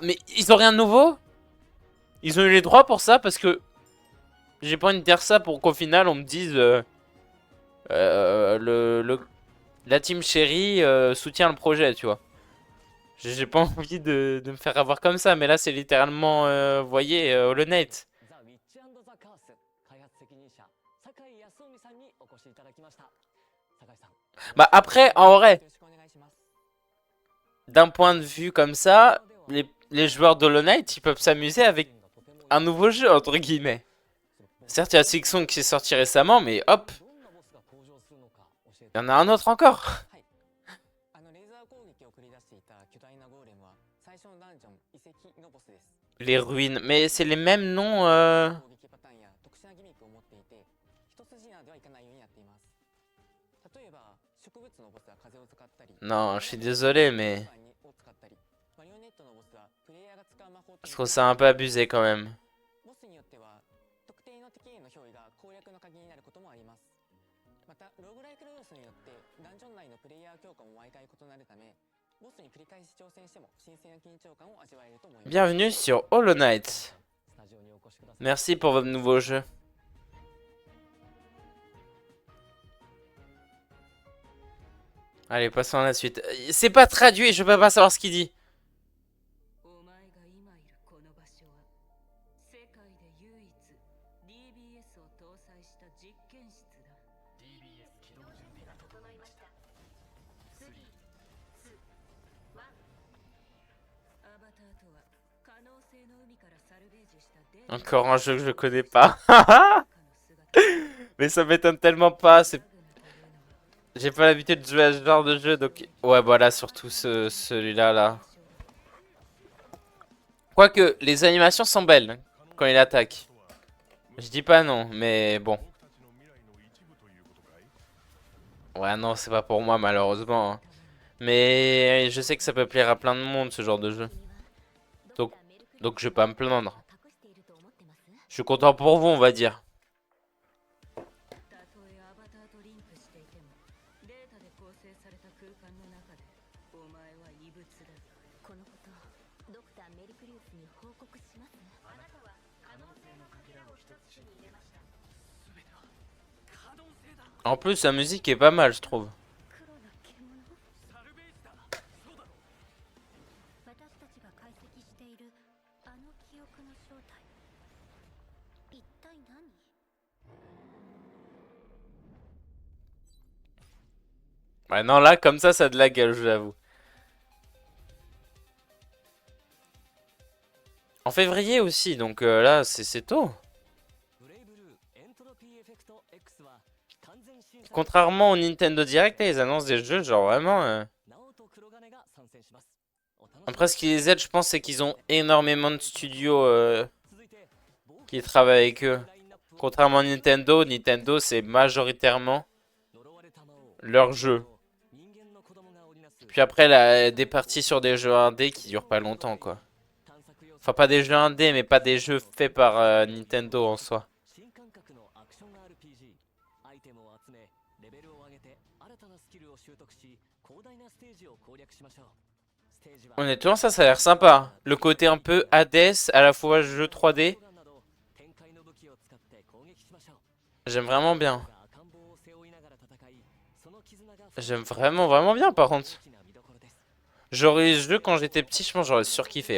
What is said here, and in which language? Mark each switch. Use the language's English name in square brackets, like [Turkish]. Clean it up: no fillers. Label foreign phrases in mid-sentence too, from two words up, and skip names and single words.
[French] Mais ils ont rien de nouveau? Ils ont eu les droits pour ça, parce que... J'ai pas envie de dire ça pour qu'au final, on me dise... la team chérie soutient le projet, tu vois. J'ai pas envie de me faire avoir comme ça, mais là, c'est littéralement, vous voyez, Hollow Knight. [Japanese] ザ・ウィッチザ・カース開発責任者酒井康臣さんにお越しいただきました酒井さん [French] Bah après, en vrai, [Japanese] よろしくお願いします [French] d'un point de vue comme ça, les joueurs d'Hollow Knight, ils peuvent s'amuser avec un nouveau jeu, entre guillemets. Certes, il y a Sixon qui est sorti récemment, mais hop, [Japanese] どんなボスが登場するのか教えて [French] il y en a un autre encore. [Japanese] レーザー攻撃を繰り出していた巨大なゴーレムは最初のダンジョン遺跡のボスです [French] Les ruines, mais c'est les mêmes noms. [Japanese] 攻撃パターンや特殊なギミックを持っていて一筋縄ではいかないようにやっています例えば植物のボスは風を使ったり [French] Non, je suis désolé, mais [Japanese] を使ったりマリオネットのボスはプレイヤーが使う魔法 [French] je trouve ça un peu abusé quand même. [Japanese] ボスによっては特定の敵への憑依が攻略の鍵になることもありますまたローグライク要素によってダンジョン内のプレイヤー強化も毎回異なるためボスに繰り返し挑戦しても新鮮な緊張感を味わえると思います [French] Bienvenue sur Hollow Knight. [Japanese] スタジオにお越しください [French] Merci pour votre nouveau jeu. Allez, passons à la suite. C'est pas traduit, je peux pas savoir ce qu'il dit. [Japanese] お前が今いるこの場所は世界で唯一 DBS を搭載した実験室だ DBS 起動準備が整いました3、2、1アバターとは可能性の海からサルベージしたデータ [French] Encore un jeu que je connais pas. Mais ça m'étonne tellement pas. J'ai pas l'habitude de jouer à ce genre de jeu, donc... Ouais, voilà, surtout celui-là, là. Quoique, les animations sont belles, hein, quand il attaque. Je dis pas non, mais bon. Ouais, non, c'est pas pour moi, malheureusement. Hein. Mais je sais que ça peut plaire à plein de monde, ce genre de jeu. Donc je vais pas me plaindre. Je suis content pour vous, on va dire. [Japanese] たとえアバターとリンクしていてもデータで構成された空間の中でお前は異物だこのことドクターメリクリウスに報告しますねあなたは可能性のかけらを一つ手に入れました [French] En plus, la musique est pas mal, je trouve. [Japanese] 黒な獣私たちが解析しているあの記憶の正体一体何 [French] Ouais, non, là, comme ça a de la gueule, je l'avoue. En février aussi, donc là, c'est tôt. [Japanese] ブレイブルーエントロピーエフェクト X は完全新作 [French] Contrairement au Nintendo Direct, là, ils annoncent des jeux, genre vraiment... [Japanese] ナオト黒金が参戦しますお楽しみに [French] Après, ce qui les aide, je pense, c'est qu'ils ont énormément de studios [Japanese] 続いて [French] qui travaillent avec eux. [Japanese] ラインナップを [French] Contrairement à Nintendo, c'est majoritairement [Japanese] 呪われた魔王 [French] leurs jeux. [Japanese] 人間の子供が織りなす [French] Puis après, des parties sur des jeux indés qui durent pas longtemps, quoi. [Japanese] 探索要素 [French] Enfin, pas des jeux indés, mais pas des jeux faits par Nintendo en soi. [Japanese] 新感覚のアクション RPG アイテムを集めレベルを上げて新たなスキルを習得し [French] Honnêtement, ça a l'air sympa. Le côté un peu Hades, à la fois jeu 3D. J'aime vraiment bien. J'aime vraiment bien par contre. J'aurais ce jeu quand j'étais petit, je pense que j'aurais surkiffé.